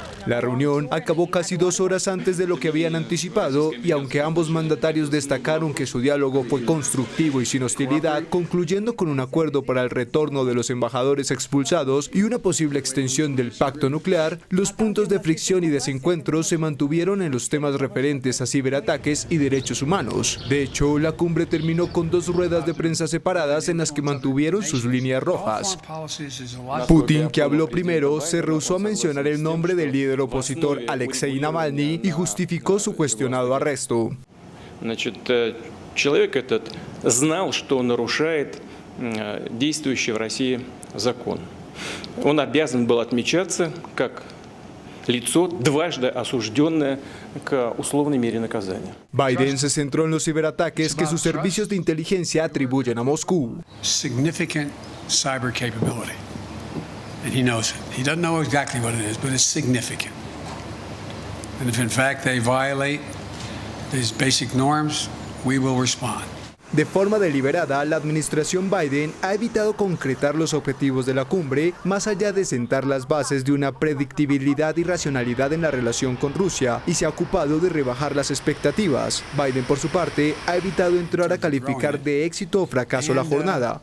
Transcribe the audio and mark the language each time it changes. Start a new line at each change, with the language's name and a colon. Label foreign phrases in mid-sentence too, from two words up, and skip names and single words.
Spanish: La reunión acabó casi 2 horas antes de lo que habían anticipado y aunque ambos mandatarios destacaron que su diálogo fue constructivo y sin hostilidad, concluyendo con un acuerdo para el retorno de los embajadores expulsados y una posible extensión del pacto nuclear, los puntos de fricción y desencuentro se mantuvieron en los temas referentes a ciberataques y derechos humanos. De hecho, la cumbre terminó con 2 ruedas de prensa separadas en las que mantuvieron sus líneas rojas. Putin, que habló primero, se rehusó a mencionar el nombre del líder opositor Alexei Navalny y justificó su cuestionado arresto.
Russian: Человек этот знал, что нарушает действующий в России закон. Он обязан был отмечаться как лицо, дважды осужденное к условной мере наказания.
Spanish: Biden se centró en los ciberataques que sus servicios de inteligencia atribuyen a Moscú.
English: Significant cyber capability. And he knows it. He doesn't know exactly what it is, but it's significant. And if in fact they violate these basic norms, we will respond.
Spanish: De forma deliberada, la administración Biden ha evitado concretar los objetivos de la cumbre, más allá de sentar las bases de una predictibilidad y racionalidad en la relación con Rusia, y se ha ocupado de rebajar las expectativas. Biden, por su parte, ha evitado entrar a calificar de éxito o fracaso la jornada.